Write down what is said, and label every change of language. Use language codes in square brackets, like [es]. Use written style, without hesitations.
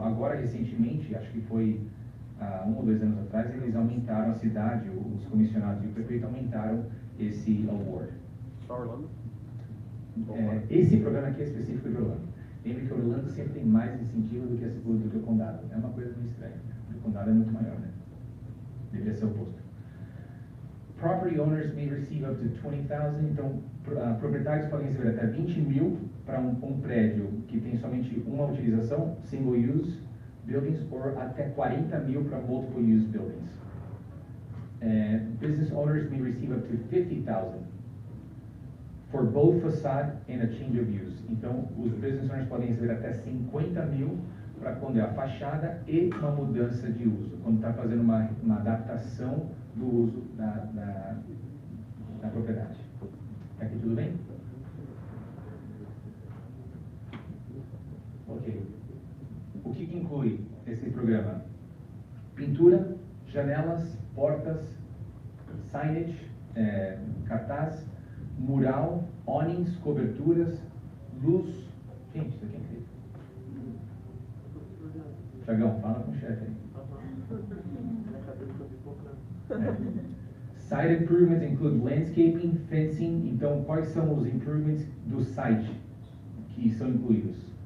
[pt] Agora, recentemente, acho que foi 1 ou 2 anos atrás, eles aumentaram a cidade, os comissionados e o prefeito aumentaram esse award. Só Orlando? Esse programa aqui é específico de Orlando. Lembre que Orlando sempre tem mais incentivo do que o condado. É uma coisa meio estranha. O condado é muito maior, né? Deveria ser o oposto. [en] Property owners may receive up to 20,000. [pt] Então, proprietários podem receber até 20 mil para um prédio que tem somente uma utilização, single use buildings, ou até 40 mil para multiple use buildings. [en] Business owners may receive up to 50,000 for both facade and a change of use. [pt] Então, os business owners podem receber até 50 mil para quando é a fachada e uma mudança de uso, quando está fazendo uma adaptação do uso da propriedade. Aqui tudo bem? Ok. O que inclui esse programa? Pintura, janelas, portas, signage, cartaz, mural, awnings, coberturas, luz. Gente, isso aqui é incrível. Tiagão, fala com o chefe aí. [en] Site improvements include landscaping, fencing. [pt] Então, quais são os improvements do site que são incluídos?